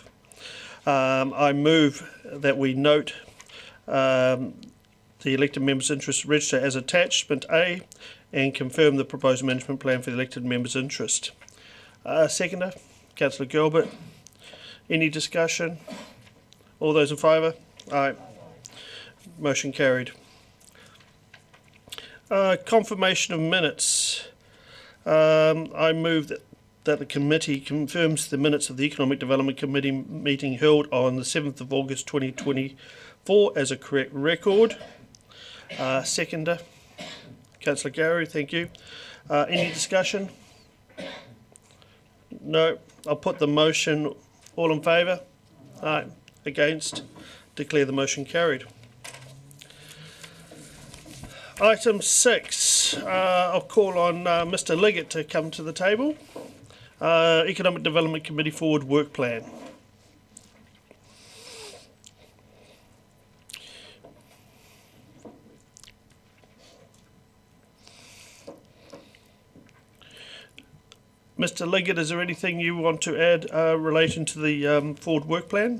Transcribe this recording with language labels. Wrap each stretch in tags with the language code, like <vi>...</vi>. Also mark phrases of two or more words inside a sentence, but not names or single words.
<en>I move that we note the elected members' interest register as attachment A and confirm the proposed management plan for the elected members' interest. Seconder, Councillor Gilbert. Any discussion? All those in favour? Aye. Motion carried. Confirmation of minutes. I move that the committee confirms the minutes of the Economic Development Committee meeting held on the 7th of August 2024 as a correct record. Seconder, Councillor Gary, thank you. Any discussion? No. I'll put the motion. All in favour? Aye. Against? Declare the motion carried. Item 6, I'll call on Mr Liggett to come to the table. Economic Development Committee Forward Work Plan. Mr Liggett, is there anything you want to add relation to the Forward Work Plan?</en>